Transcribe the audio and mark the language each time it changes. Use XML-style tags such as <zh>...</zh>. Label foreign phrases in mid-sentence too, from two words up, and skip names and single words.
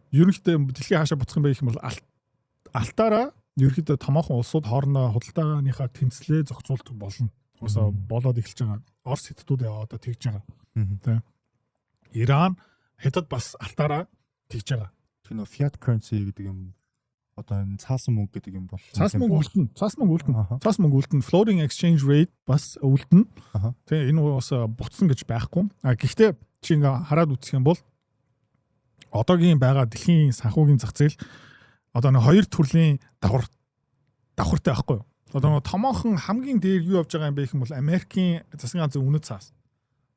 <mn>Ерөнхийдөө дэлхийн хаашаа буцах юм бэ гэх юм бол алтаараа ерөнхийдөө томоохон улсууд хоорондоо худалдааныхаа тэнцлээ зохицуулдаг болно. Уусаа болоод эхэлж байгаа. Орос хятадууд одоо тэгж байгаа. Тийм. Иран хятад бас алтаараа тэгж байгаа. Тэр нөө</mn> <en>fiat currency</en> <mn>гэдэг юм одоо энэ цаасан мөнгө гэдэг юм бол цаасан мөнгө үлдэн</mn> <en>floating exchange rate</en> <mn>бас үлдэн. Тэгээ энэ бас буцсан гэж байхгүй. Гэхдээ чи ингээ хараад үзэх юм бол одоогийн байгаа дэлхийн санхүүгийн зах зээл одоо нэг хоёр төрлийн давхартай байхгүй юу? Одоо нэг томоохон хамгийн дээр юу явж байгаа юм бэ гэх юм бол Америкийн засгийн газрын үнэт цаас.</mn>